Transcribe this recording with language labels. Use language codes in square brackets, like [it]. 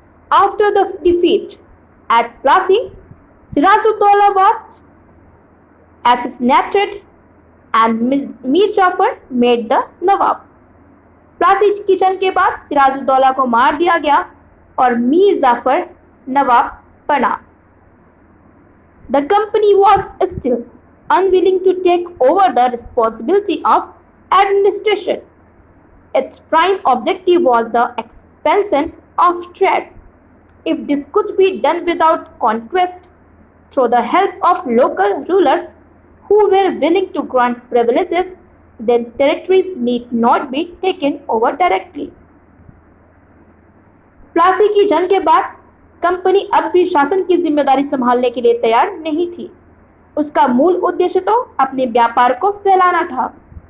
[en] After the defeat at Plassey, Sirajuddaulah was assassinated and Mir Jafar made the Nawab. [hi] Plassey की जंग के बाद सिराजुद्दौला को मार दिया गया और मीर जाफर नवाब बना। [en] The company was still unwilling to take over the responsibility of administration. Its prime objective was the expansion of trade. If this could be done without conquest, through the help of local rulers who were willing to grant privileges, then territories need not be taken over directly. [hi] Plassey की जंग के बाद company अब भी शासन की जिम्मेदारी संभालने के लिए तैयार नहीं थी। उसका मूल उद्देश्य तो अपने व्यापार को फैलाना था।